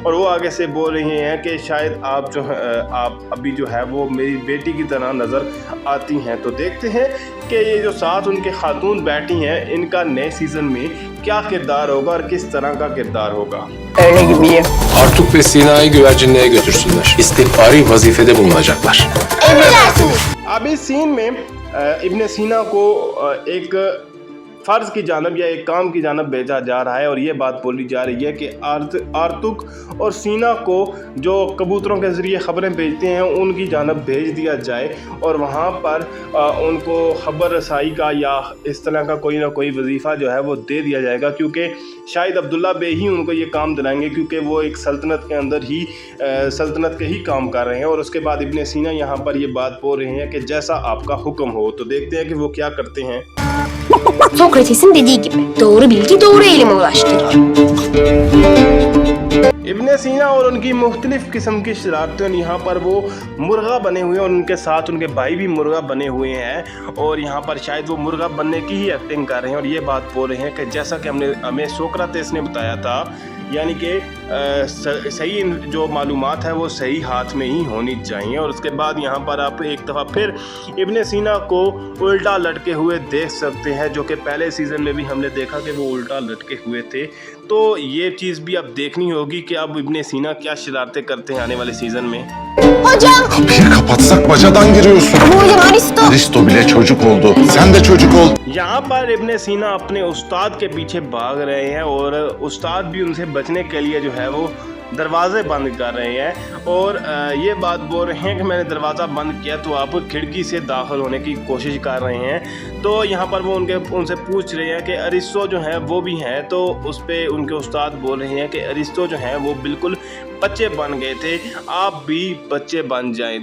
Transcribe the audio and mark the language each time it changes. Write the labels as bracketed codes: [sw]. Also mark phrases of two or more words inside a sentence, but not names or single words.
[hi] और वो आगे से बोल रहे हैं कि शायद आप आप अभी जो है वो मेरी बेटी की तरह नज़र आती हैं। तो देखते हैं कि ये जो साथ उनके खातून बैठी हैं, इनका नए सीज़न में क्या किरदार होगा और किस तरह का किरदार होगा। [tr] Öyle gibiyim. Artuk ve Sina'yı güvercinliğe götürsünler. İstihbari vazifede bulunacaklar. Emredersiniz. [hi] अब इस सीन में इब्ने सीना को एक फ़र्ज़ की जानब या एक काम की जानब भेजा जा रहा है और ये बात बोली जा रही है कि आर्तुक और सीना को जो कबूतरों के ज़रिए ख़बरें भेजते हैं उनकी जानब भेज दिया जाए और वहाँ पर उनको ख़बर रसाई का या इस तरह का कोई ना कोई वजीफ़ा जो है वो दे दिया जाएगा, क्योंकि शायद अब्दुल्ला बे ही उनको ये काम दिलाएंगे, क्योंकि वो एक सल्तनत के अंदर ही सल्तनत के ही काम कर रहे हैं। और उसके बाद इब्ने सीना यहाँ पर ये बात बोल रहे हैं कि जैसा आपका हुक्म हो। तो देखते हैं कि वो क्या करते हैं। [tr] Sokrates'in dediği gibi doğru bilgi doğru elime ulaştırır. [hi] इब्ने सीना और उनकी मुख्तलिफ़ किस्म की शरारतें, यहाँ पर वो मुर्गा बने हुए हैं और उनके साथ उनके भाई भी मुर्गा बने हुए हैं और यहाँ पर शायद वो मुर्गा बनने की ही एक्टिंग कर रहे हैं और ये बात बोल रहे हैं कि जैसा कि हमें सोक्रातेस ने बताया था, यानी कि सही जो मालूमात है वो सही हाथ में ही होनी चाहिए। और उसके बाद यहाँ पर आप एक दफ़ा फिर इब्ने सीना को उल्टा लटके हुए देख सकते हैं, जो कि पहले सीज़न में भी हमने देखा कि वो उल्टा लटके हुए थे। तो ये चीज़ भी अब देखनी होगी कि अब इब्ने सीना क्या शरारतें करते हैं आने वाले सीज़न में। [tr] Hocam! Kapıyı kapatsak bacadan giriyorsun. Ama hocam Aristo! Aristo bile çocuk oldu. Sen de çocuk ol. [hi] यहाँ पर इब्ने सीना अपने उस्ताद के पीछे भाग रहे हैं और उस्ताद भी उनसे बचने के लिए जो है वो दरवाज़े बंद कर रहे हैं और ये बात बोल रहे हैं कि मैंने दरवाज़ा बंद किया तो आप खिड़की से दाखिल होने की कोशिश कर रहे हैं। तो यहाँ पर वो उनसे पूछ रहे हैं कि अरिस्टो जो है वो भी हैं, तो उस पर उनके उस्ताद बोल रहे हैं कि अरिस्टो जो हैं वो बिल्कुल बच्चे बन गए थे, आप भी बच्चे बन जाएं।